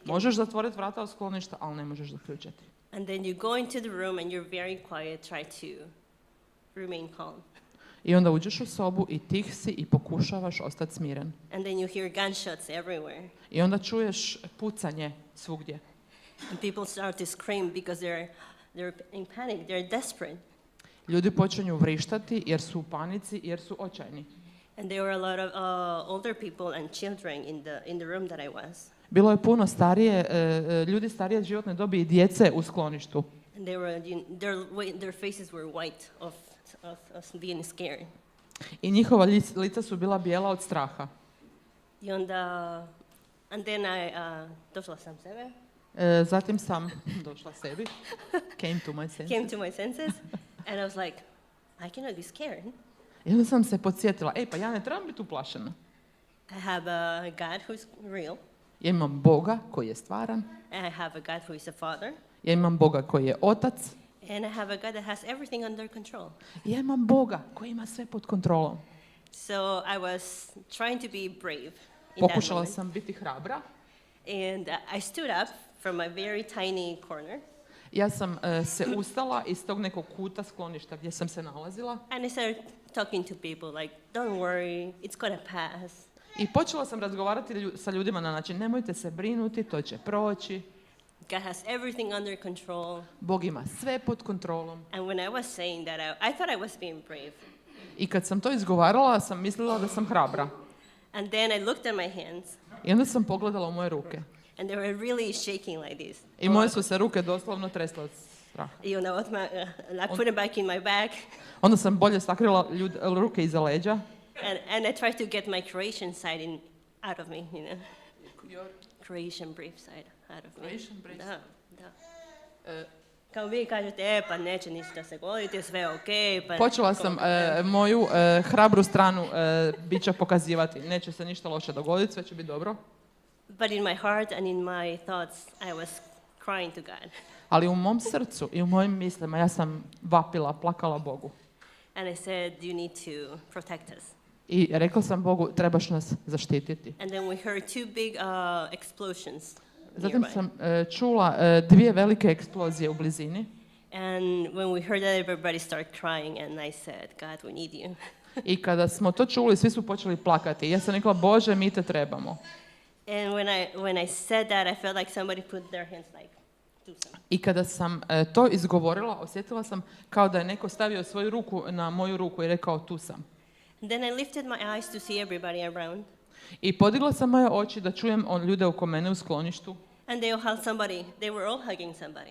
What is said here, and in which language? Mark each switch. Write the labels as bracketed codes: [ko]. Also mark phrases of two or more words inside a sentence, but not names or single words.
[hr] Možeš zatvoriti vrata od skloništa, ali ne možeš zaključati. [en] And then you go into the room and you're very quiet, try to remain calm. [hr] I onda uđeš u sobu i tih si i pokušavaš ostati smiren. [en] And then you hear gunshots everywhere. [hr] I onda čuješ pucanje svugdje. [en] And people start to scream because they're in panic, they're desperate. [hr] Ljudi počinju vrištati jer su u panici, jer su očajni. [en] And there were a lot of older people and children in the room that I was. [hr] Bilo je puno ljudi starije životne dobi i djece u skloništu. [en] And their faces were white of being scared. [hr] I njihova lica su bila bijela od straha. I onda, [en] and then [hr] došla sam sebe. Zatim sam došla sebi. [en] Came to my senses. And I was like, I cannot be scared. [hr] I onda sam se podsjetila, pa ja ne trebam biti uplašena. [en] I have a God who's real. [hr] Ja imam Boga koji je stvaran. [en] And I have a God who is a father. [hr] Ja imam Boga koji je otac. [en] And I have a God that has everything under control. [hr] Ja imam Boga koji ima sve pod kontrolom. [en] So I was trying to be brave. [hr] Pokušala sam biti hrabra. [en] And I stood up from a very tiny corner. [hr] Ja sam se ustala iz tog nekog kuta skloništa gdje sam se nalazila. [en] And I started talking to people like, don't worry, it's gonna pass. [hr] I počela sam razgovarati sa ljudima na način, nemojte se brinuti, to će proći. [en] God has everything under control. [hr] Bog ima sve pod kontrolom. [en] And when I was saying that, I thought I was being brave. [hr] I kad sam to izgovarala, sam mislila da sam hrabra. [en] And then I looked at my hands. [hr] I onda sam pogledala u moje ruke. [en] And they were really shaking like this. [hr] I moje su se ruke doslovno tresle od straha. [en] I put it back in my bag. [hr] Onda sam bolje sakrila ruke iza leđa. [en] And I tried to get my Croatian side out of me, you know. Your Croatian brave side out of me. Croatian brave side. [hr] Da. Kao vi kažete, pa neće ništa se goditi, sve je okej. Počela sam moju hrabru stranu bića pokazivati. Neće se ništa loše dogoditi, sve će biti dobro. [en] But in my heart and in my thoughts, I was crying to God. [hr] Ali u mom srcu i u mojim mislima ja sam vapila, plakala Bogu. [en] And I said, you need to protect us. [hr] I rekla sam Bogu, trebaš nas zaštititi. [en] And then we heard two big explosions. [hr] Zatim sam čula dvije velike eksplozije u blizini. [en] And when we heard that, everybody started crying, and I said, God, we need you. [hr] I kada smo to čuli, svi su počeli plakati. Ja sam rekla, Bože, mi te trebamo. [en] And when I said that, I felt like somebody put their hands like, do something. [hr] I kada sam to izgovorila, osjetila sam kao da je neko stavio svoju ruku na moju ruku i rekao, tu sam. [en] And then I lifted my eyes to see everybody around. [hr] I podigla sam moje oči da čujem ljude oko mene u skloništu. [en] And they all held somebody. They were all hugging somebody.